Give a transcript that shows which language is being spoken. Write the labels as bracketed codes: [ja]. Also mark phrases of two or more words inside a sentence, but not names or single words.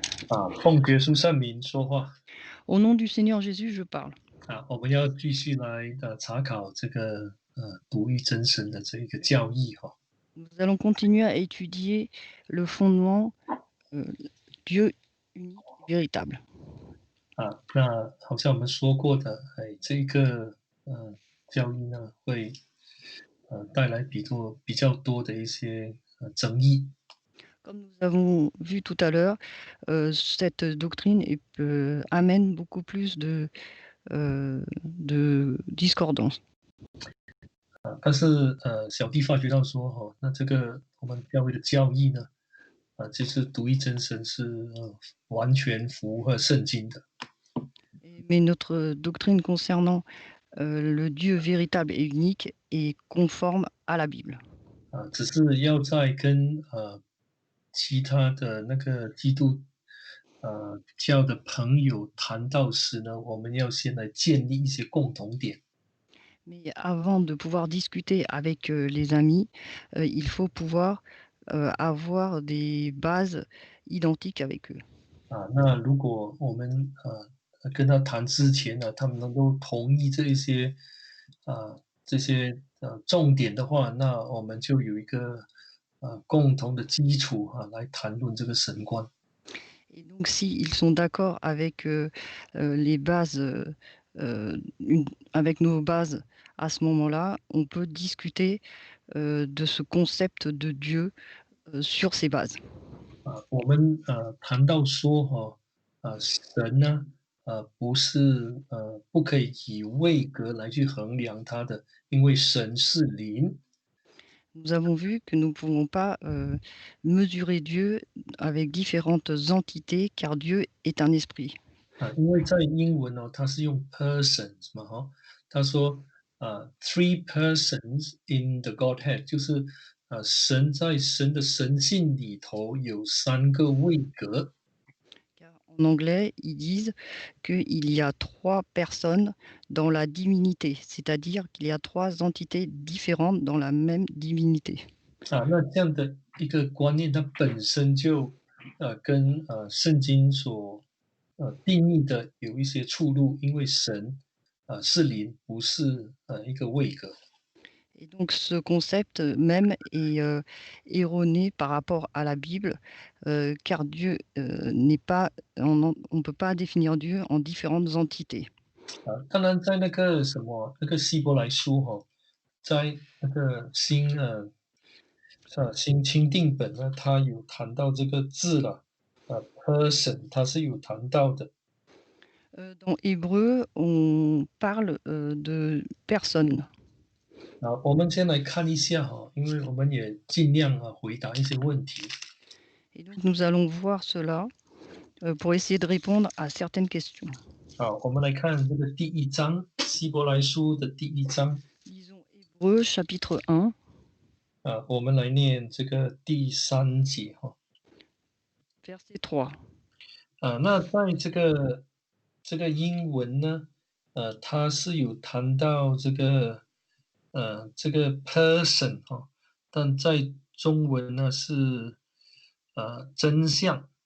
[zh] 奉耶稣圣名说话。 [fr] Au nom du Seigneur Jésus, je parle. [zh] 我们要继续来查考这个独一真神的这一个教义哈。 [fr] Nous allons continuer à étudier le fondement, heu, Dieu unique et véritable. [zh] 那好像我们说过的，这个教义呢会带来比较多的一些争议。 [fr] Comme nous avons vu tout à l'heure, cette doctrine amène beaucoup plus de discordance. [zh] 但是小弟发觉到说那这个我们教会的教义呢，就是独一真神是完全符合圣经的。 [fr] Mais notre doctrine concernant, le Dieu véritable et unique est conforme à la Bible. [zh] 只是要在跟其他的那个基督教的朋友谈到时呢，我们要先来建立一些共同点。 [fr] Mais avant de pouvoir discuter avec, les amis, il faut pouvoir, avoir des bases identiques avec eux. [zh] 那如果我们跟他谈之前呢，他们能够同意这些重点的话，那我们就有一个共同的基础来谈论这个神观。 [fr] Et donc s'ils sont d'accord avec, les bases, une avec nos bases à ce moment-là, on peut discuter, de ce concept de Dieu, sur ces bases. [zh] 我们谈到说神呢，不可以以位格来去衡量他的，因为神是灵。 [fr] Nous avons vu que nous ne pouvons pas, mesurer Dieu avec différentes entités car Dieu est un esprit. [zh] 因为在英文哦，它是用 persons 嘛哈，他说 [en] three persons in the Godhead， [zh] 就是神在神的神性里头有三个位格。 [fr] Car en anglais, ils disent qu'il y a 3 personnes dans la divinité, c'est-à-dire qu'il y a 3 entités différentes dans la même divinité. [zh] 那这样的一个观念，它本身就跟圣经所定义的有一些出入，因为神是灵，不是一个位格。 [fr] Et donc ce concept même est, erroné par rapport à la Bible, car Dieu, n'est pas on peut pas définir Dieu en différentes entités. [zh] 当然在那个那个希伯来书在那个新钦定本呢，它有谈到这个字了，person，它是有谈到的。 [fr] Dans Hébreu, on parle, de personne. [zh] 我们先来看一下因为我们也尽量回答一些问题。 [fr] Et donc nous allons voir cela, pour essayer de répondre à certaines questions. [zh] 好，我们来看这个第一章，希伯来书的第一章。 [fr] Lisons Hébreux chapitre 1, [zh] 我们来念这个第三节 [fr] verset 3. [zh] 那在这个英文呢，它是有谈到这个 person 但在中文呢是真相。